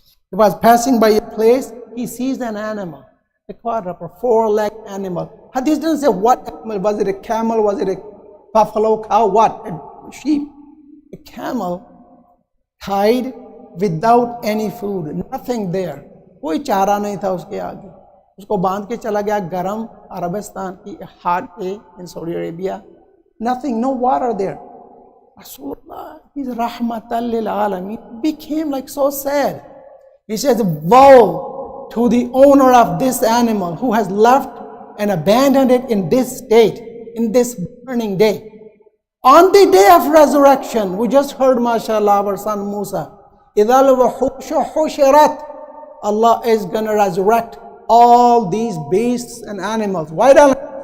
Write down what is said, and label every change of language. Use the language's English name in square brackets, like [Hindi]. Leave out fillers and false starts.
[English] He was passing by a place. He sees an animal, a quadruped, four-legged animal. Hadith doesn't say what animal. Was it a camel? Was it a buffalo, cow? What? A sheep. A camel tied without any food. Nothing there. [Hindi] कोई चारा नहीं था उसके आगे. उसको बांध के चला गया गरम अरबिस्तान की हाट पे [English] in Saudi Arabia. Nothing, no water there. Rasulullah, He's [Arabic] rahmatan lil alameen, [English] became like so sad. He says, woe to the owner of this animal who has left and abandoned it in this state, in this burning day. On the day of resurrection, we just heard, mashallah, our son Musa, [Arabic] idhal wahushu hushirat, [English] Allah is going to resurrect all these beasts and animals. Why don't?